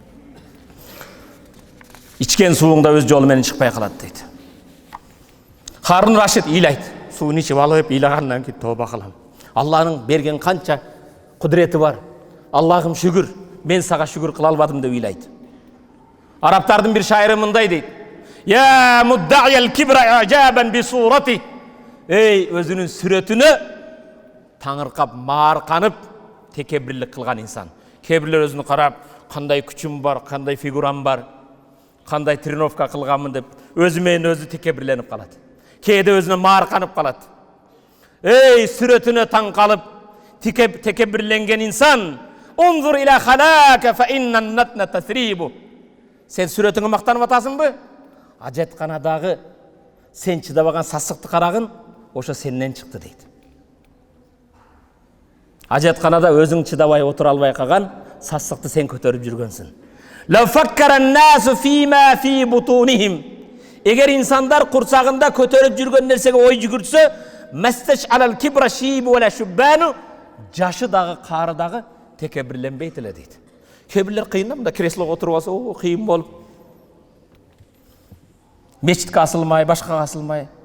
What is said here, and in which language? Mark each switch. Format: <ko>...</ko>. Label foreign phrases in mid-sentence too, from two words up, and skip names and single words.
<ky>Ичкен сууң да өз жолу менен чыкпай калат дейт. Харун Рашид ыйлайт. Суун ичип алып, ыйлагандан кийин тооба кылам. Алланын берген канча кудурети бар. Аллахым шүгүр, мен сага шүгүр кыла албадым деп ыйлайт. Арабтардын бир шайыры мындай дейт.</ky> <ar>يا مدعي الكبر إعجابا بصورته.</ar> <ky>Эй, өзүнүн сүрөтүнө таңыркап, маарканып, текебирлик кылган инсан. Кебирлер өзүнү карап, кандай күчүм бар, кандай фигурам бар, кандай тренировка кылганмын деп өзү менен өзү текебирленип калат. Кээде өзүнө маарканып калат. Эй, сүрөтүнө таң калып, текебирленген инсан,</ky> <ar>انظر إلى خلائك فإن النتن تثريب.</ar> <ky>Сен сүрөтүңө мактанып атасыңбы? Ажатканадагы сен чыдабаган сасыкты карагын, ошо сенден чыкты дейт. Ажатканада өзүң чыдабай отура албай калган сасыкты сен көтөрүп жүргөнсүн.</ky> <ar>لو فكر الناس فيما في بطونهم.</ar> <ky>Эгер инсандар курсагында көтөрүп жүргөн нерсеге ой жүгүртсө,</ky> <ar>ما استشعر الكبر شيب وشبان,</ar> <ky>жашы дагы, кары дагы текебирленбейт эле дейт. Кебирлер кыйын да, мында креслого отуруп алса, кыйын болуп. Мечитке асылмай, башкага асылмай.</ky>